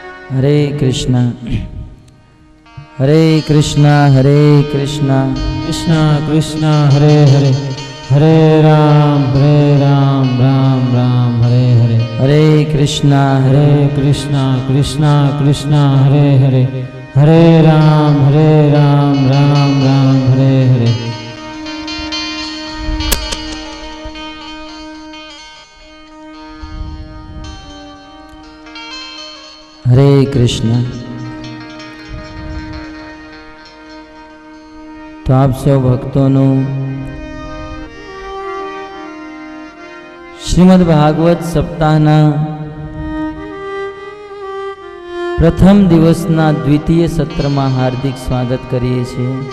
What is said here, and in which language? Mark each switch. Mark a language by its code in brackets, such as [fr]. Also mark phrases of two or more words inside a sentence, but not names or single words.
[sa] हरे कृष्ण हरे कृष्ण हरे कृष्ण कृष्ण कृष्ण हरे हरे हरे राम राम राम हरे हरे हरे कृष्ण हरे कृष्ण कृष्ण कृष्ण हरे हरे हरे राम राम राम हरे हरे हरे कृष्ण. [gu] તો આપ સૌ ભક્તોનું શ્રીમદ ભાગવત સપ્તાહના પ્રથમ દિવસના દ્વિતીય સત્રમાં હાર્દિક સ્વાગત કરીએ છીએ.